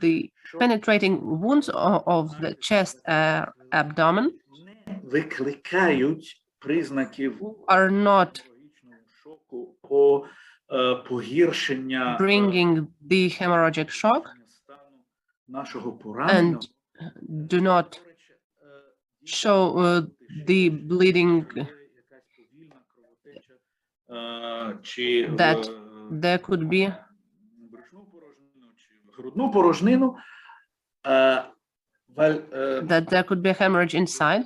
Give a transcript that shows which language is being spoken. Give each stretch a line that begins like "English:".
English: the penetrating wounds of the chest abdomen
Ukrainian: не викликають признаків
English: are not
Ukrainian: хірургічного шоку або погіршення
English: bringing the hemorrhagic shock
Ukrainian: стану нашого пораненого.
English: and do not show the bleeding
Ukrainian: Якась повільна кровотеча, чи
English: that there could be
Ukrainian: брюшну порожнину, чи грудну порожнину,
English: that there could be a hemorrhage inside.